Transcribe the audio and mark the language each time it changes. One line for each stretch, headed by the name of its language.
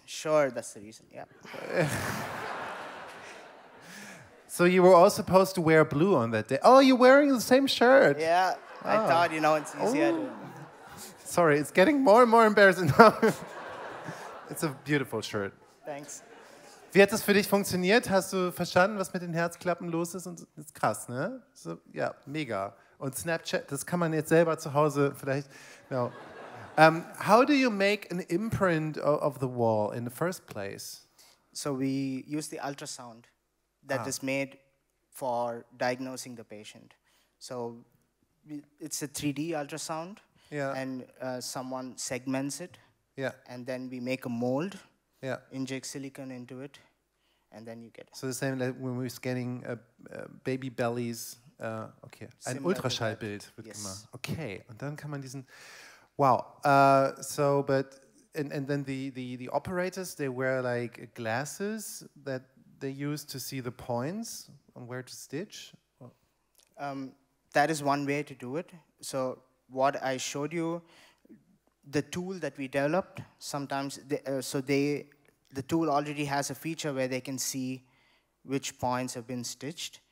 English: Sure, that's the reason, yeah. So you were all supposed to wear blue on that day. Oh, you're wearing the same shirt. Yeah, I thought, you know, it's easier to... Sorry, it's getting more and more embarrassing now. It's a beautiful shirt. Thanks.
German: Wie hat das für dich funktioniert? Hast du verstanden, was mit den Herzklappen los ist? Und das ist krass, ne? So, ja, mega. Und Snapchat, das kann man jetzt selber zu Hause vielleicht.
English: No. How do you make an imprint of the wall in the first place? So we use the ultrasound that is made for diagnosing the patient. So it's a 3D ultrasound, and someone segments it, and then we make a mold, inject silicone into it, and then you get it. So the same like when we're scanning baby bellies.
German: Okay, ein Ultraschallbild wird gemacht. Okay, und dann kann man diesen.
English: Wow. So, but and then the operators, they wear like glasses that they use to see the points on where to stitch. That is one way to do it. So what I showed you, the tool that we developed, sometimes the tool already has a feature where they can see which points have been stitched.